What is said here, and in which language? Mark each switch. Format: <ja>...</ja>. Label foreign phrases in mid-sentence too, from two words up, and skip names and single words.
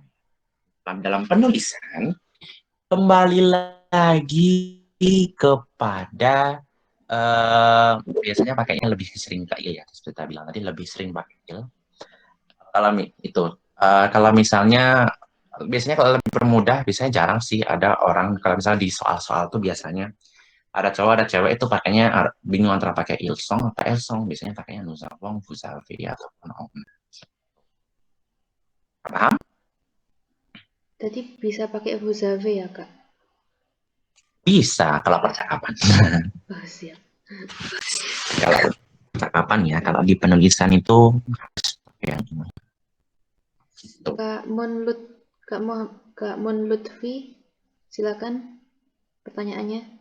<id>Dalam penulisan kembali lagi kepada biasanya pakainya lebih sering ke il ya, seperti kita bilang tadi, lebih sering pakai il. Kalau itu kalau misalnya biasanya kalau lebih permudah, biasanya jarang sih ada orang kalau misalnya di soal-soal tuh biasanya ada cowok ada cewek itu pakainya bingung antara pakai</id> <fr>il song</fr> <id>atau</id> <fr>el song,</fr> <id>biasanya pakainya</id> <fr>nous avons, vous avez,</fr> <id>ataupun on. Paham? Tadi bisa pakai</id> <fr>vous avez</fr> <id>ya Kak? Bisa kalau percakapan. Oh siap. Kalau percakapan ya, kalau di penulisan itu harus pakai yang ini. Gitu. Kak Mon Lutfi, silakan pertanyaannya.</id>